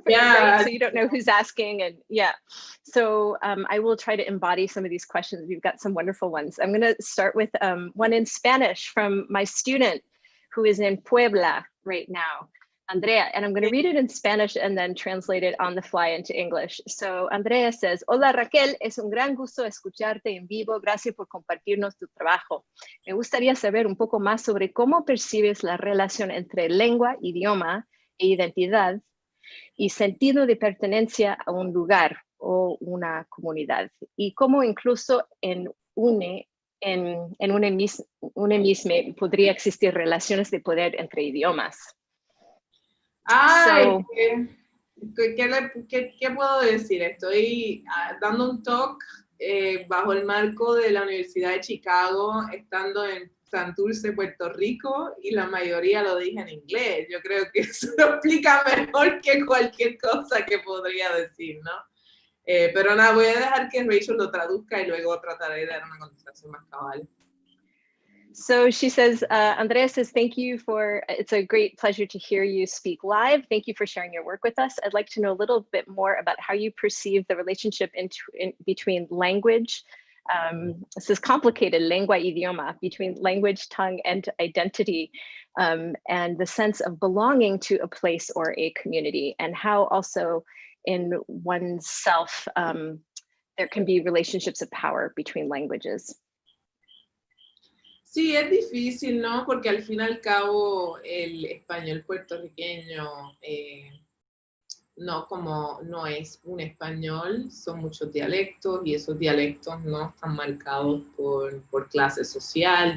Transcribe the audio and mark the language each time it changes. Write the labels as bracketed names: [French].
[English] Right? So you don't know who's asking, and So I will try to embody some of these questions. We've got some wonderful ones. I'm going to start with one in Spanish from my student, who is in Puebla right now. Andrea, and I'm going to read it in Spanish and then translate it on the fly into English. So Andrea says, [Spanish] hola Raquel, es un gran gusto escucharte en vivo. Gracias por compartirnos tu trabajo. Me gustaría saber un poco más sobre cómo percibes la relación entre lengua, idioma e identidad y sentido de pertenencia a un lugar o una comunidad. Y cómo incluso en una misma podría existir relaciones de poder entre idiomas. Ay, So, ¿qué puedo decir? Estoy dando un talk bajo el marco de la Universidad de Chicago, estando en Santurce, Puerto Rico, y la mayoría lo dije en inglés. Yo creo que eso lo explica mejor que cualquier cosa que podría decir, ¿no? Pero nada, voy a dejar que Rachel lo traduzca y luego trataré de dar una contestación más cabal. [English] So she says, Andrea says, thank you it's a great pleasure to hear you speak live. Thank you for sharing your work with us. I'd like to know a little bit more about how you perceive the relationship between language, this is complicated, lengua, idioma, between language, tongue, and identity, and the sense of belonging to a place or a community, and how also in oneself, there can be relationships of power between languages. [Spanish] Sí, es difícil, ¿no? Porque al fin y al cabo el español puertorriqueño no es un español, son muchos dialectos y esos dialectos no están marcados por clase social.